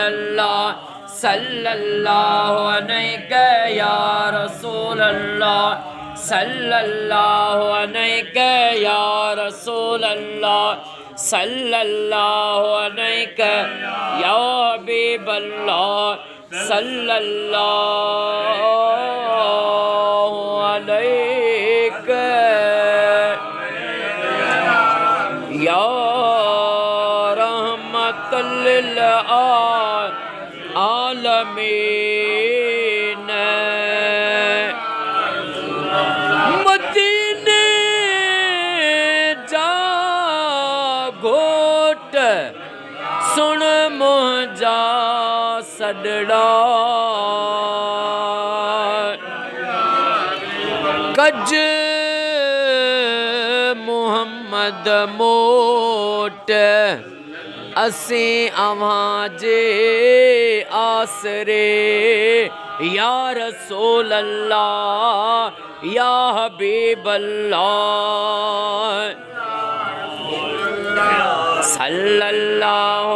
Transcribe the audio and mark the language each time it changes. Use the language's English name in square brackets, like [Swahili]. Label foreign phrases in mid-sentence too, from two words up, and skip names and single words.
[Arabic] الله صلى الله عليه يا رسول الله صلى الله عليه يا رسول الله صلى الله عليه يا حبيب الله صلى الله عليه يا رحمة للعالمين [Sindhi] मदीने जा घोट सुन मुंहिंजा सॾड़ा कज मुहम्मद मोट असीं अव्हां जे आसरे [Arabic] يا رسول الله يا حبيب الله صلى الله